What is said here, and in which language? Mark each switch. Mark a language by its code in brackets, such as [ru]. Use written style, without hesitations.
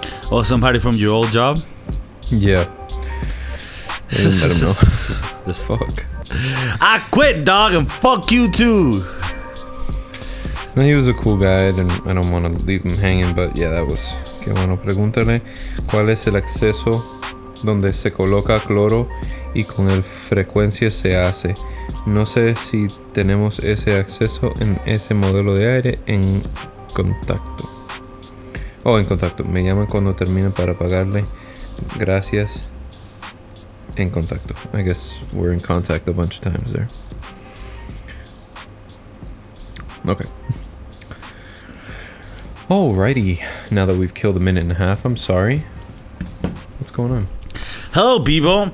[en] Oh, somebody from your old job? Yeah. They didn't let him know. The fuck? I quit, dog, and fuck you too. No, he was a cool guy, and I don't want to leave him hanging, but yeah, that was... [es] Qué bueno, pregúntale cuál es el acceso donde se coloca cloro y con el frecuencia se hace. No sé si tenemos ese acceso en ese modelo de aire en contacto. Oh, en contacto. Me llaman cuando termine para pagarle. Gracias. En contacto. [en] I guess we're in contact a bunch of times there. Okay. Alrighty. Now that we've killed a minute and a half, I'm sorry. What's going on? Hello, people.